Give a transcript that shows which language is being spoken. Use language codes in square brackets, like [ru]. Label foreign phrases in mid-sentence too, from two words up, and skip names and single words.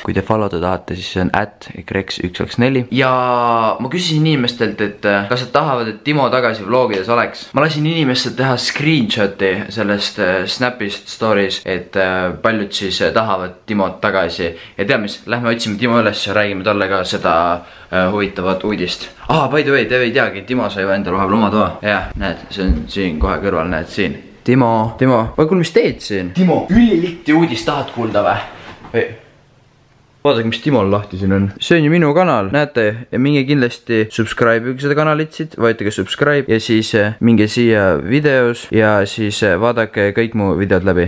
[et] Kui te follow'da tahate, siis see on @kreks124. Ja ma küsisin inimestelt, et kas nad tahavad, et Timo tagasi vlogides oleks. Ma lasin inimestel teha screenshoti sellest Snapist stories, et paljud siis tahavad Timot tagasi. Ja tea mis, lähme otsime Timo üles ja räägime talle ka seda huvitavat uudist. [en] By the way, [et] te ei teagi, Timo sai endale vahepeal oma toa. Jah, näed, see on siin kohe kõrval, näed siin. Timo, kuule, mis teed siin? Timo, ülilitti uudist tahad kuulda või? Vaadake, mis Timol lahti siin on. See on ju minu kanal, näete, ja minge kindlasti subscribe'ige seda kanalit siit, vajutage subscribe ja siis minge siia videos ja siis vaadake kõik mu videod läbi.